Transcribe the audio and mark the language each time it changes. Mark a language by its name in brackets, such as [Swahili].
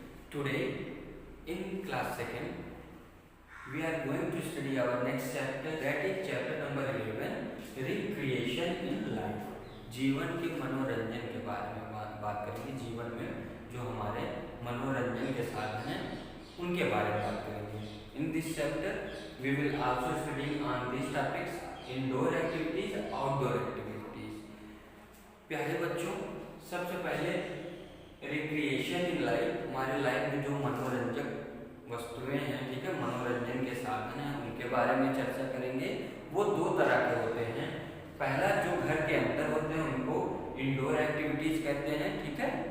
[English] Today, in class 2nd, we are going to study our next chapter, that is chapter number 11, recreation in life. [Hindi] जीवन के मनोरंजन के बारे में बात करेंगे। जीवन में जो हमारे मनोरंजन के साधन हैं उनके बारे में बात करेंगे। [English] In this chapter, we will also study on these topics: indoor activities, outdoor activities. [Hindi] प्यारे बच्चों, सबसे पहले रिक्रिएशन इन लाइफ, हमारे लाइफ में जो मनोरंजक वस्तुएं हैं, ठीक है, मनोरंजन के साधन हैं, उनके बारे में चर्चा करेंगे। वो दो तरह के होते हैं। पहला, जो घर के अंदर होते हैं उनको इंडोर एक्टिविटीज कहते हैं, ठीक है।